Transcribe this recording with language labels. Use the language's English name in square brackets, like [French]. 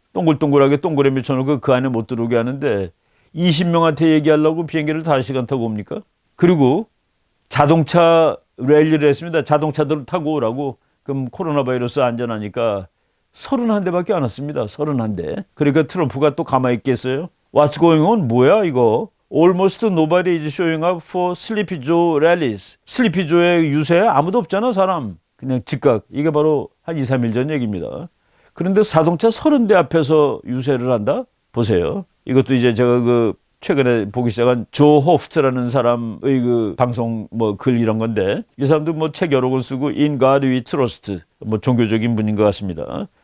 [Korean] 동글동글하게 동그라미 쳐놓고 그 안에 못 들어오게 하는데 20명한테 얘기하려고 비행기를 5시간 타고 옵니까? 그리고 자동차 랠리를 했습니다. 자동차들을 타고 오라고. 그럼 코로나 바이러스 안전하니까 31대밖에 안 왔습니다. 31대. 그러니까 트럼프가 또 가만히 있겠어요? [English] What's going on? [Korean] 뭐야 이거? [English] Almost nobody is showing up for Sleepy Joe rallies. [Korean] 슬리피 조의 유세 아무도 없잖아 사람. 그냥 즉각. 이게 바로 한 2, 3일 전 얘기입니다. 그런데 자동차 30대 앞에서 유세를 한다? 보세요. 이것도 이제 제가 최근에 보기 시작한 조 호프트라는 사람의 방송 글 이런 건데, 이 사람도 책 여러 권 쓰고 [English] In God We Trust [Korean] 종교적인 분인 것 같습니다.